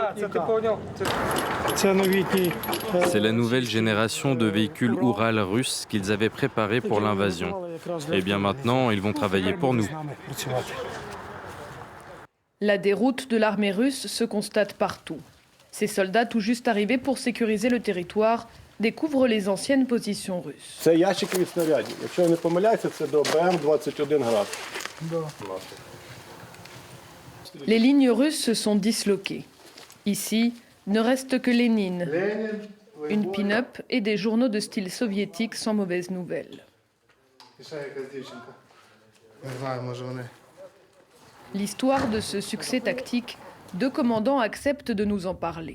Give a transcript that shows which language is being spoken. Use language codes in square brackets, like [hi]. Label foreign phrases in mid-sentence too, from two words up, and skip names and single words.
[fr] C'est la nouvelle génération de véhicules Oural russes qu'ils avaient préparés pour l'invasion. Et bien maintenant, ils vont travailler pour nous. La déroute de l'armée russe se constate partout. Ces soldats tout juste arrivés pour sécuriser le territoire découvrent les anciennes positions russes. [uk] Це ящики від снарядів. Якщо я не помиляюся, це до БМ-21 град. [fr] Les lignes russes se sont disloquées. Ici, ne reste que Lénine, une pin-up et des journaux de style soviétique sans mauvaises nouvelles. L'histoire de ce succès tactique, 2 commandants acceptent de nous en parler.